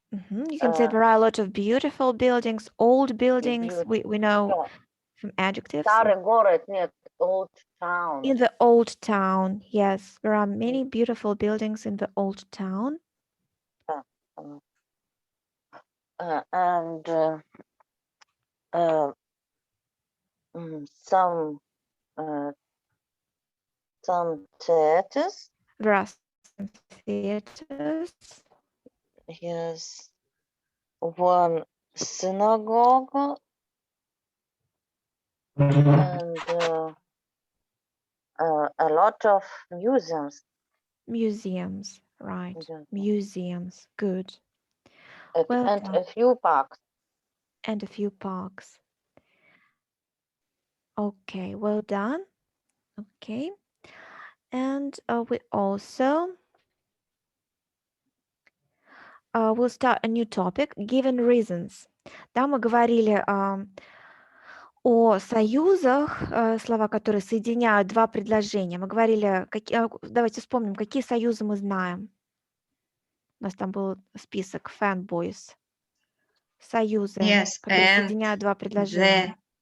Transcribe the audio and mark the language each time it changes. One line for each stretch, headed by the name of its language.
English: You can say there are a lot of beautiful buildings, old buildings. We know from adjectives.
Russian: Старый город, нет,
English: old town. In the old town, yes, there are many beautiful buildings in the old town. And some theaters. There are some theaters. Yes, one synagogue and a lot of museums. Museums, right? Museums, good. And a few parks. And a few parks. Okay, well done. Okay, and we also we'll start a new topic, given reasons.
Russian: Да, мы говорили о союзах, слова, которые соединяют два предложения. Мы говорили, давайте вспомним, какие союзы мы знаем. У нас там был список fanboys. Союзы, которые соединяют два предложения.